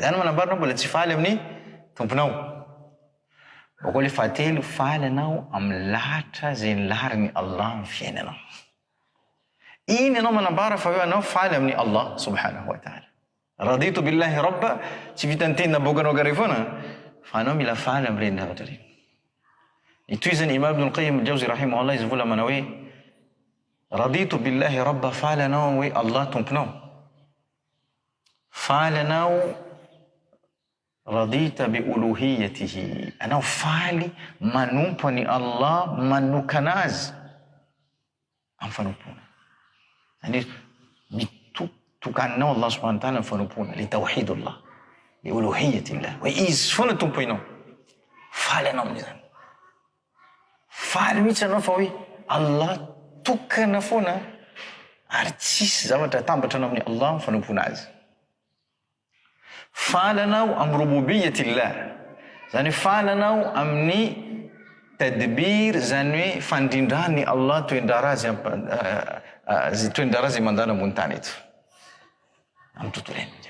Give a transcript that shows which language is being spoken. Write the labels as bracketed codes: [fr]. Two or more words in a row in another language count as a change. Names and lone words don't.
[mg] Zany manambarina mbola tsy faly amin'ny tomponao. Bako le fahatelo, faly anao amin'ny lahatra zay nilariny Allah amin'ny fiainanao. Iny anao manambara fa hoe anao faly amin'ny [ar] الله سبحانه وتعالى. رضيت بالله ربا, [mg] tsy vitan'ny teny naboakanao gare foana, fa anao mila faly amin'ireny zavatra reny. Itoy zany Imam Ibn al-Qayyim al-Jawzi rahimahullah izy vola mana hoe [ar] رضيت بالله ربا, [mg] faly anao hoe Allah tomponao. Faly anao [ar] رضيت بألوهيته, [mg] anao faly manompo any Allah, manokana azy amin'ny fanompona. Zany mitokanao [ar] الله سبحانه وتعالى [mg] amin'ny fanompona, [ar] لتوحيد الله لألوهية الله, [mg] hoe izy foana tompo inao. Faly anao amin'izany. Faly mihitsy anao fa hoe Allah tokana foana ary tsisy zavatra tambatra anao amin'ny Allah amin'ny fanompona azy. Faly anao amin'ny rububiyatillah, zany faly anao amin'ny tadbir, zany hoe fandrindrany Allah toendrara azy mandana ambony tany eto amin'ny tontolo iainana.